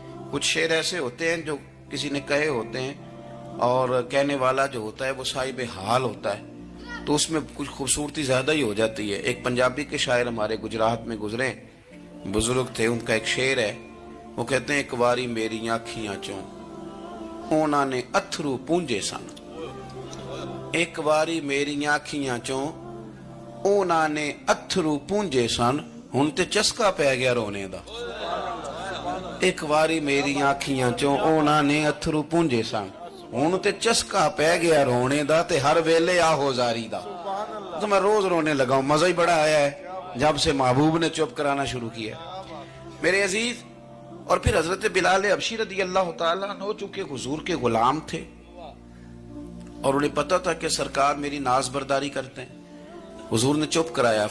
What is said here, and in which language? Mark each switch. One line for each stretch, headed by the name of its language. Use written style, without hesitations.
Urdu: کچھ شعر ایسے ہوتے ہیں جو کسی نے کہے ہوتے ہیں, اور کہنے والا جو ہوتا ہے وہ صاحب حال ہوتا ہے, تو اس میں کچھ خوبصورتی زیادہ ہی ہو جاتی ہے. ایک پنجابی کے شاعر ہمارے گجرات میں گزرے, بزرگ تھے, ان کا ایک شعر ہے, وہ کہتے ہیں
Punjabi: ایک باری میری آنکھیاں چوں اونا نے اتھرو پونجے سن. ایک باری میری آنکھیاں چوں اونا نے اتھرو پونجے سن, ہن تے چسکا پہ گیا رونے دا. ایک باری میری آنکھیاں چوں اونا نے اتھرو پونجے سن, ہن تے چسکا پہ گیا رونے دا, تے ہر ویلے آہو زاری دا.
Urdu: تو میں روز رونے لگا ہوں, مزہ ہی بڑا آیا ہے جب سے محبوب نے چپ کرانا شروع کیا میرے عزیز. اور پھر حضرت بلال حبشی رضی اللہ تعالیٰ عنہ چونکہ حضور کے غلام تھے, اور انہیں پتا تھا کہ سرکار میری ناز برداری کرتے ہیں, حضور نے چپ کرایا.